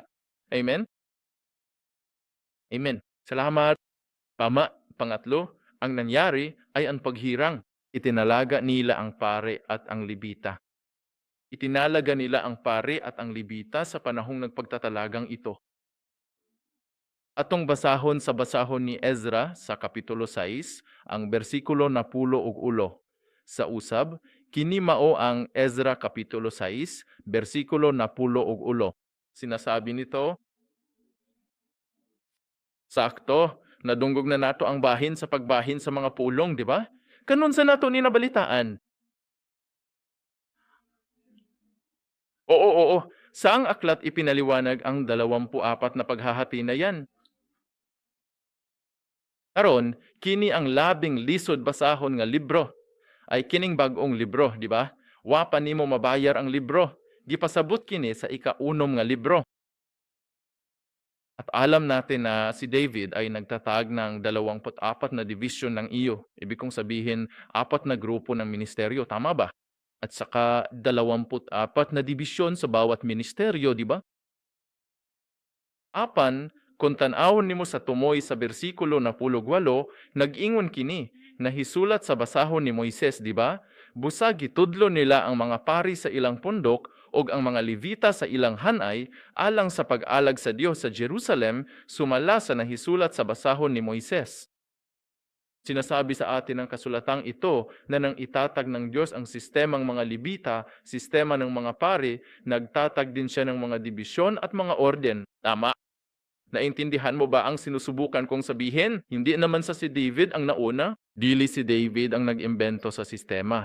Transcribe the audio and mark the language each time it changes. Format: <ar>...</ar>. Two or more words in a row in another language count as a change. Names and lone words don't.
<tl>Amen? Amen. Salamat. Tama. Pangatlo, ang nangyari ay ang paghirang. Itinalaga nila ang pare at ang libita. Itinalaga nila ang pare at ang libita sa panahong nagpagtatalagang ito.</tl> <ceb>Atong basahon sa basahon ni Ezra sa Kapitulo 6, ang bersikulo na pulo ug ulo. Sa usab, kini mao ang Ezra Kapitulo 6, bersikulo na pulo ug ulo.</ceb> <tl>Sinasabi nito,</tl> <ceb>sakto, nadunggog na nato ang bahin sa pagbahin sa mga pulong, di ba? Kanon sa nato ni nabalitaan. Oo.</ceb> <tl>Saang aklat ipinaliwanag ang 24 na paghahati na yan?</tl> <ceb>Karon, kini ang labing lisod basahon nga libro. Ay kining bag-ong libro, di ba? Wa pa nimo mabayar ang libro. Gipasabot kini sa ika-unom nga libro.</ceb> <tl>At alam natin na si David ay nagtatag ng 24 na division ng iyo. Ibig kong sabihin, 4 na grupo ng ministeryo. Tama ba? At saka 24 na dibisyon sa bawat ministeryo, di ba?</tl> <ceb>Apan, kung tan-awon nimo sa tumoy sa bersikulo na 18, nag-ingon kini, nahisulat sa basahon ni Moises, di ba? Busa gitudlo nila ang mga pari sa ilang pundok ug ang mga Levita sa ilang hanay alang sa pag-alag sa Dios sa Jerusalem, sumala sa nahisulat sa basahon ni Moises.</ceb> <tl>Sinasabi sa atin ng kasulatang ito na nang itatag ng Diyos ang sistemang mga Levita, sistema ng mga pari, nagtatag din siya ng mga dibisyon at mga orden. Tama. Naintindihan mo ba ang sinusubukan kong sabihin? Hindi naman sa si David ang nauna.</tl> <ceb>Dili si David ang nag-imbento sa sistema.</ceb>